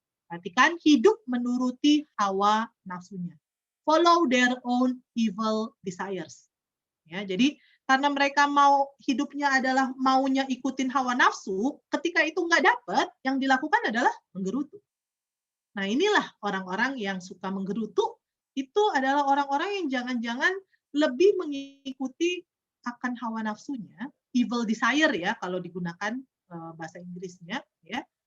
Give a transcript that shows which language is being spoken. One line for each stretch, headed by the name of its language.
Indonesian: Perhatikan, hidup menuruti hawa nafsunya.
English: Follow their own evil desires.
Indonesian: Ya, jadi karena mereka hidupnya adalah maunya ikutin hawa nafsu, ketika itu nggak dapat, yang dilakukan adalah menggerutu. Nah, inilah orang-orang yang suka menggerutu, itu adalah orang-orang yang jangan-jangan lebih mengikuti akan hawa nafsunya, evil desire ya kalau digunakan bahasa Inggrisnya, ya.